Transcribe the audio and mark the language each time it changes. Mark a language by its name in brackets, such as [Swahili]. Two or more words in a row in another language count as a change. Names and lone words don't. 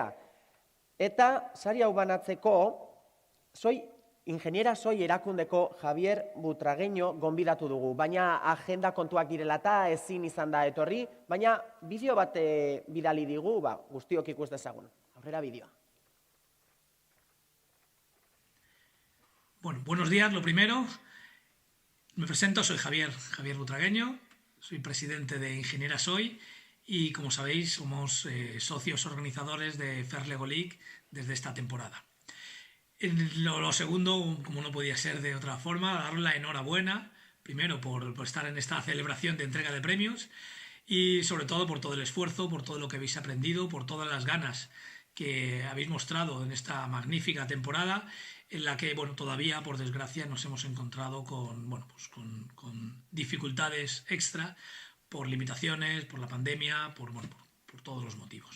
[Basque] Eta sari hau banatzeko, ingeniera soy erakundeko Javier Butragueño gonbidatu dugu, baina agenda kontuak direla eta ezin izan da etorri, baina bideo bat bidali digu, guztiok ikus dezagun. Aurrera bideoa. [Spanish] Bueno, buenos días, lo primero, me presento, soy Javier Butragueño, soy presidente de Ingeniera Soy y como sabéis somos socios organizadores de First Lego League desde esta temporada. Lo segundo, como no podía ser de otra forma, daros la enhorabuena, primero por estar en esta celebración de entrega de premios y sobre todo por todo el esfuerzo, por todo lo que habéis aprendido, por todas las ganas que habéis mostrado en esta magnífica temporada en la que, todavía, por desgracia, nos hemos encontrado con dificultades extra por limitaciones, por la pandemia, por todos los motivos.